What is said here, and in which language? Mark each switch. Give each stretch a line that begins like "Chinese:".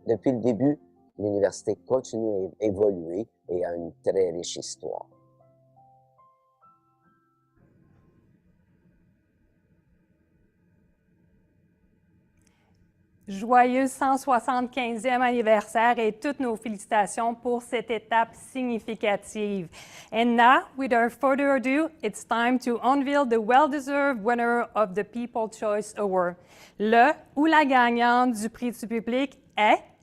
French: Depuis le début, l'université continue à évoluer et a une très riche histoire. Joyeux 175e anniversaire et toutes nos félicitations pour cette étape significative.
English: And now, without further ado, it's time to unveil the well-deserved winner of the People's Choice Award.
French: Le ou la gagnante du prix du public est...